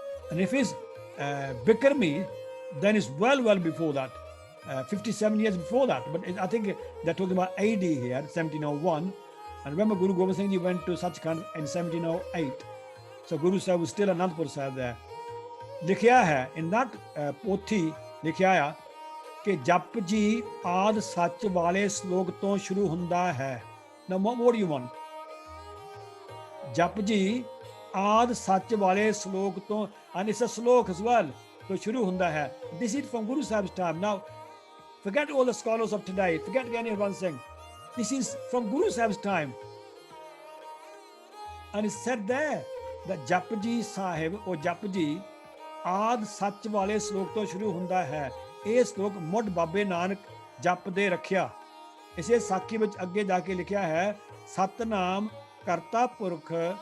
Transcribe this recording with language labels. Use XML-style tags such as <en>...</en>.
<en>And if it's Bikrmi, then it's well before that, 57 years before that. But I think they're talking about AD here, 1701. And remember, Guru Gobind Singh Ji went to Sachkhand in 1708. So Guru Sahib was still Anandpur Sahib there.</en> <pa>लिखिया है</pa> <en>in that</en> <pa>पोथी लिखिया है कि जप जी आद सच वाले श्लोक तो शुरू हुंदा है.</pa> <en>Now what do you want?</en> <pa>जप जी आद सच वाले श्लोक तो,</pa> <en>and it's a</en> <pa>श्लोक</pa> <en>as well,</en> <pa>तो शुरू हुंदा है.</pa> <en>This is from Guru Sahib's time. Now forget all the scholars of today, forget Gyani Harbanj Singh. This is from Guru Sahib's time, and it's said there that Japji Sahib or Japji</en> <pa>ਆਦ ਸੱਚ ਵਾਲੇ ਸ਼ਲੋਕ ਤੋਂ ਸ਼ੁਰੂ ਹੁੰਦਾ ਹੈ. ਇਹ ਸ਼ਲੋਕ ਮੁੱਢ ਬਾਬੇ ਨਾਨਕ ਜਪਦੇ ਰੱਖਿਆ. ਇਸੇ ਸਾਖੀ ਵਿੱਚ ਅੱਗੇ ਜਾ ਕੇ ਲਿਖਿਆ ਹੈ, ਸਤਨਾਮ ਕਰਤਾ ਪੁਰਖ</pa>